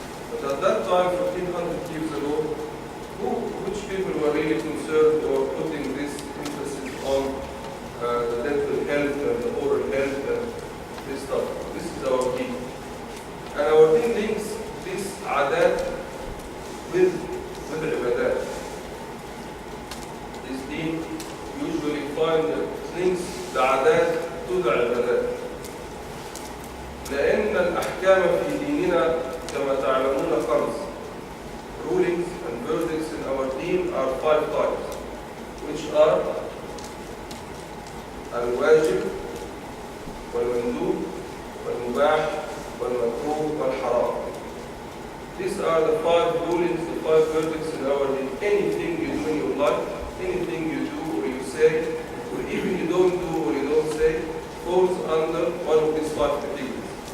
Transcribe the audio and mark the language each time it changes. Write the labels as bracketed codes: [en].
[en] But at that time, 1400 years ago, which people were really concerned or putting this emphasis on the dental health and the oral health and this stuff? This is our deen. And our deen links this adat with ibadat. This deen usually links the adat to the ibadat. [ar] لأن الأحكام في ديننا كما تعلمون خمس. [en] Rulings and verdicts in our deen are 5 types, which are [ar] الواجب والمندوب والمباح والمكروه والحرام. [en] These are the 5 rulings, the 5 verdicts in our deen. Anything you do in your life, anything you do or you say, or even you don't do or you don't say, falls under one of these 5 categories.